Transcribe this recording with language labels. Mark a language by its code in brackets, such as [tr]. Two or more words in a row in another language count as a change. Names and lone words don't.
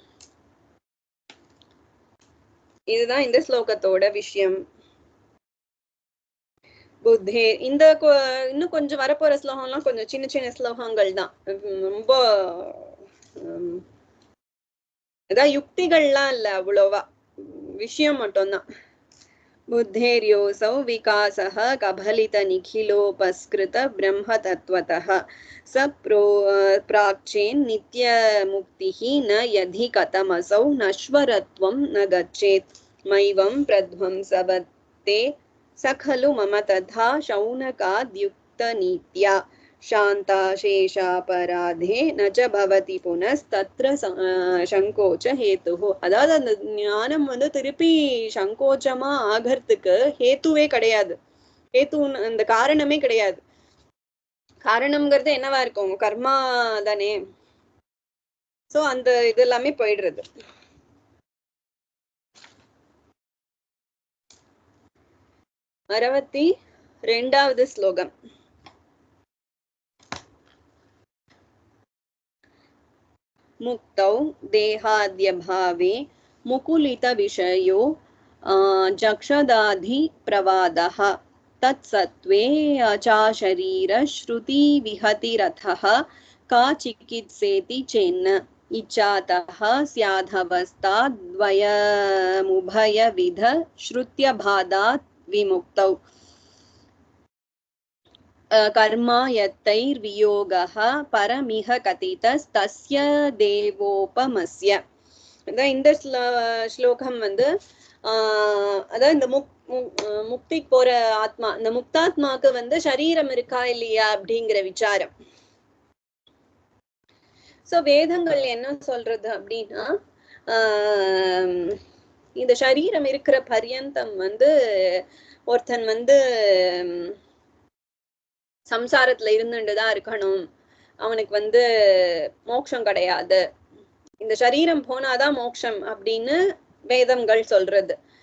[ta] இதுதான் இந்த ஸ்லோகத்தோட விஷயம். புத்தே இந்த இன்னும் கொஞ்சம் வரப்போற ஸ்லோகம்லாம் கொஞ்சம் சின்ன சின்ன ஸ்லோகங்கள் தான், ரொம்ப ஏதாவது யுக்திகள்லாம் இல்ல, அவ்வளோவா விஷயம் மட்டும்தான். [sa] बुद्धेर्योऽसौ विकासः कबलितनिखिलोपस्कृत ब्रह्मतत्त्वतः स प्राक्चेन् नित्यमुक्तिः न यदि कथमसौ नश्वरत्वं न गच्छेत् मैवं प्रध्वंसवत्ते स खलु मम तथा शौनकाद्युक्तनीत्या शान्ता शेषापराधे न च भवति पुनस्तत्र सङ्कोच हेतुः. [ta] அதாவது அந்த ஞானம் வந்து திருப்பி சங்கோச்சமா ஆகிறதுக்கு ஹேத்துவே கிடையாது, ஹேத்து அந்த காரணமே கிடையாது. காரணம்ங்கிறது என்னவா இருக்கும், கர்மா தானே. சோ அந்த இது எல்லாமே போயிடுறது. 62வது ஸ்லோகம். [sa] मुक्तौ देहाद्यभावे मुकुलितविषयो जक्षदाधिप्रवादः तत्सत्त्वे चाशरीरश्रुतिविहतिरथः का चिकित्सेति चेन्न इच्छातः स्यादवस्थाद्वयमुभयविध श्रुत्यबाधात् विमुक्तौ कर्मा यत्तैर्वियोगः परमिह कथितस्तस्य देवोपमस्य. [ta] இந்த ஸ்லோகம் வந்து அதாவது இந்த முக்திக்கு போற ஆத்மா, இந்த முக்தாத்மாக்கு வந்து சரீரம் இருக்கா இல்லையா அப்படிங்கிற விசாரம். சோ வேதங்கள் என்ன சொல்றது அப்படின்னா, இந்த சரீரம் இருக்கிற பர்யந்தம் வந்து ஒருத்தன் வந்து சம்சாரத்துல இருந்துட்டுதான் இருக்கணும், அவனுக்கு வந்து மோட்சம் கிடையாது, இந்த சரீரம் போனாதான் மோட்சம் அப்படின்னு வேதங்கள் சொல்றது.